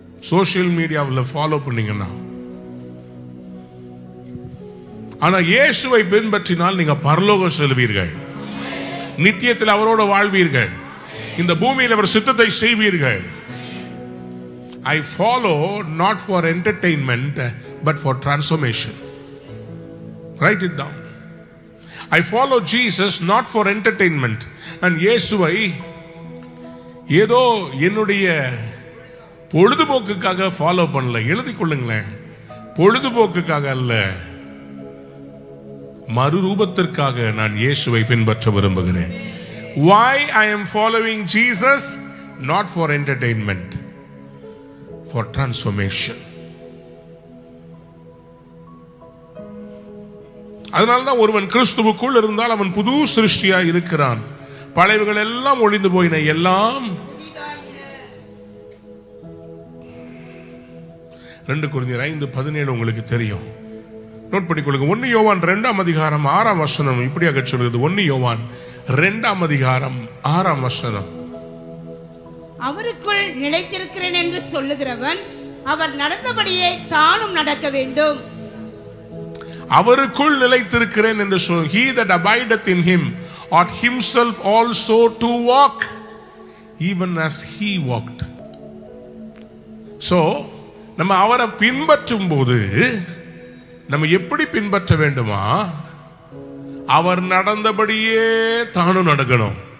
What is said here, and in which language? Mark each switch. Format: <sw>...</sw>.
<ta>Social மீடியாவில் follow பண்ணீங்கன்னா. ஆனா இயேசுவை பின்பற்றினால் நீங்க பரலோகம் செல்வீர்கள், நித்தியத்தில் அவரோடு வாழ்வீர்கள், இந்த பூமியில் அவர் சித்தத்தை செய்வீர்கள்.</ta> <en>I follow not for entertainment but for transformation. Write it down. I follow Jesus not for entertainment.</en> <ta>and இயேசுவை ஏதோ என்னுடைய பொழுதுபோக்குக்காக ஃபாலோ பண்ணல. எழுதிக் கொள்ளுங்களேன். பொழுதுபோக்குக்காக அல்ல, மறுரூபத்திற்காக நான் இயேசுவை பின்பற்ற விரும்புகிறேன்.</ta> <en>Why I am following Jesus? Not for entertainment, for transformation.</en> <ta>அதனால்தான் ஒருவன் கிறிஸ்துவுக்குள் இருந்தால் அவன் புது சிருஷ்டியா இருக்கிறான். பழையவைகள் எல்லாம் ஒழிந்து போயின, எல்லாம் 2 கொரிந்தியர் 5:17 உங்களுக்கு தெரியும். நோட் பண்ணிக்கொள்ளுங்க. 1 யோவான் 2ஆம் அதிகாரம் 6ஆம் வசனம் இப்படியாக சொல்கிறது. 1 யோவான் 2ஆம் அதிகாரம் 6ஆம் வசனம். அவருக்குள் நிலைத்திருக்கிறேன் என்று சொல்லுகிறவன் அவர் நடந்தபடியே தானும் நடக்க வேண்டும். அவருக்குள் நிலைத்திருக்கிறேன் என்று சொல்.</ta> <en>He that abideth in him ought himself also to walk even as he walked.</en> <ta>So நம்ம அவரை பின்பற்றும் போது நம்ம எப்படி பின்பற்ற வேண்டுமா? அவர் நடந்தபடியே தானும் நடக்கணும்.</ta>